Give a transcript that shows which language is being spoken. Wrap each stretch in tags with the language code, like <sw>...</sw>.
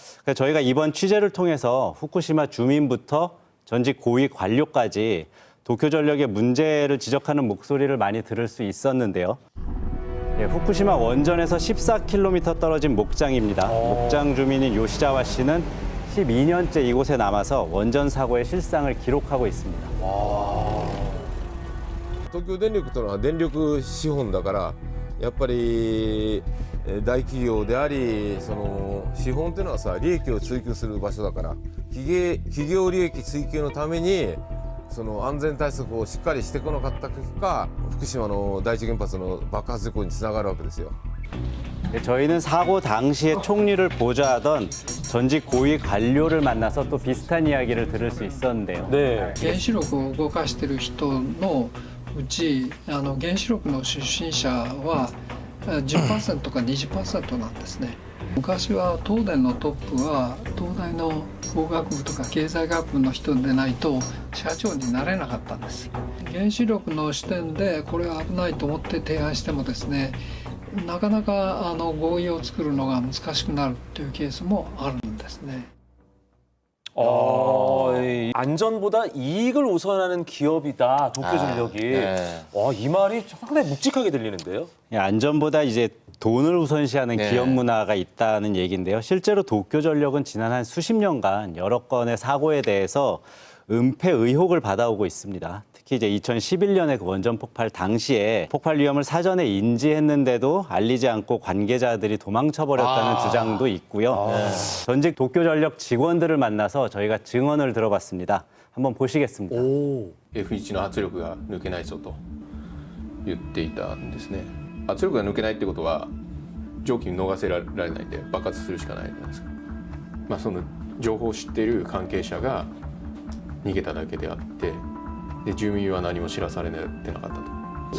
<ko>그래서 저희가 이번 취재를 통해서 후쿠시마 주민부터 전직 고위 관료까지 도쿄전력의 문제를 지적하는 목소리를 많이 들을 수 있었는데요. 예, 후쿠시마 원전에서 14km 떨어진 목장입니다. 목장 주민인 요시자와 씨는 12년째 이곳에 남아서 원전 사고의 실상을 기록하고 있습니다.</ko> <ja>東京電力というのは電力資本だからやっぱり大企業でありその資本というのはさ利益を追求する場所だから企業利益追求のためにその安全対策をしっかりしてこなかった結果福島の第一原発の爆発事故につながるわけですよ。</ja> <ko>저희는 사고 당시에 총리를 보좌하던 전직 고위 관료를 만나서 또 비슷한 이야기를 들을 수 있었는데요. 네.</ko> <ja>原子力を動かしている人のうち原子力の出身者は10%か20%なんですね。昔は東電のトップは東大の工学部とか経済学部の人でないと社長になれなかったんです。原子力の視点でこれは危ないと思って提案してもですね、なかなか合意を作るのが難しくなるというケースもあるんですね。</ja> <ko>이 안전보다 이익을 우선하는 기업이다, 도쿄전력이. 네. 이 말이 상당히 묵직하게 들리는데요. 예, 안전보다 이제 돈을 우선시하는 네. 기업 문화가 있다는 얘기인데요. 실제로 도쿄전력은 지난 한 수십 년간 여러 건의 사고에 대해서 은폐 의혹을 받아오고 있습니다. 특히 이제 2011년에 그 원전 폭발 당시에 폭발 위험을 사전에 인지했는데도 알리지 않고 관계자들이 도망쳐버렸다는 주장도 있고요. 전직 도쿄전력 직원들을 만나서 저희가 증언을 들어봤습니다. 한번 보시겠습니다.</ko> <ja>F1 の圧力が抜けないぞと言っていたんですね。圧力が抜けないってことは蒸気に逃せられないんで爆発するしかないじゃないですか。まあその情報を知っている関係者が逃げただけであって、で住民は何も知らされてなかったと。</ja>